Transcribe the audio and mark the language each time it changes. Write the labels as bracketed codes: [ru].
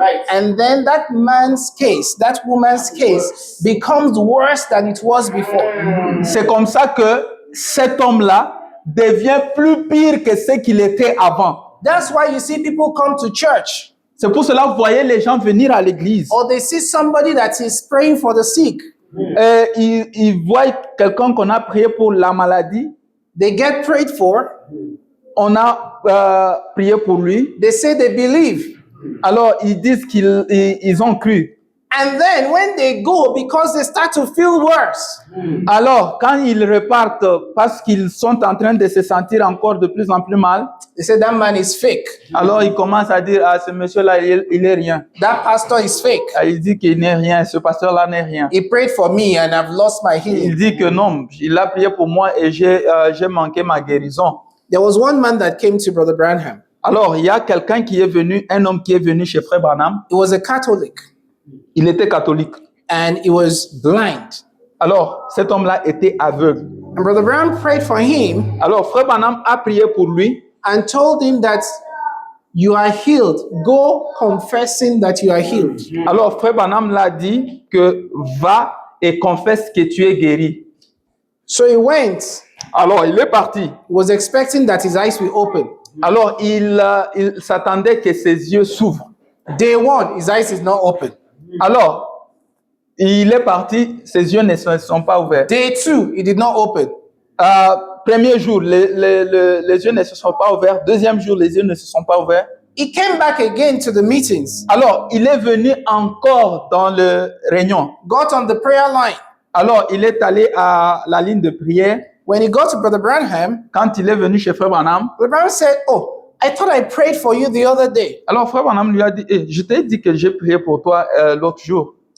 [en] And then that man's case, that woman's case becomes worse than it was before. [fr] C'est comme ça que cet homme-là devient plus pire que ce qu'il était avant. [en] That's why you see people come to church, [fr] C'est pour cela que vous voyez les gens venir à l'église. [en] or they see somebody that is praying for the sick. [fr] Et ils voient quelqu'un qu'on a prié pour la maladie. [en] They get prayed for. [fr] On a prié pour lui. [en] They say they believe. [fr] Alors, ils disent qu'ils ont cru. [en] And then when they go, because they start to feel worse, [fr] Alors, quand ils repartent parce qu'ils sont en train de se sentir encore de plus en plus mal, [en] they say that man is fake. [fr] alors ils commencent à dire, ah, ce monsieur-là, il est rien. [en] That pastor is fake. [fr] Ah, il dit qu'il n'est rien, ce pasteur-là n'est rien. [en] He prayed for me and I've lost my [fr] Il [en] healing. [fr] dit que non, il a prié pour moi et j'ai manqué ma guérison. [en] There was one man that came to Brother Branham. [fr] Alors, il y a quelqu'un qui est venu, un homme qui est venu chez Frère Branham. [en] He was a Catholic [fr] Il était catholique. [en] and he was blind. [fr] Alors, cet homme-là était aveugle. [en] And Brother Branham prayed for him [fr] Alors, Frère Branham a prié pour lui [en] and told him that you are healed. Go confessing that you are healed. [fr] Alors, Frère Branham l'a dit que va et confesse que tu es guéri. [en] So he went. [fr] Alors, il est parti. [en] He was expecting that his eyes will open. [fr] Alors, il s'attendait que ses yeux s'ouvrent. [en] Day one, his eyes is not open. [fr] Alors, il est parti, ses yeux ne se sont pas ouverts. [en] Day two, it did not open. [fr] Premier jour, les yeux ne se sont pas ouverts. Deuxième jour, les yeux ne se sont pas ouverts. [en] He came back again to the meetings, [fr] Alors, il est venu encore dans le réunion. [en] got on the prayer line. [fr] Alors, il est allé à la ligne de prière. [en] When he got to Brother Branham, [fr] Quand il est venu chez Frère Branham, [en] Brother Branham said, "Oh, I thought I prayed for you the other day [fr] alors Frère Branham lui a dit, je t'ai dit que j'ai prié pour toi l'autre jour.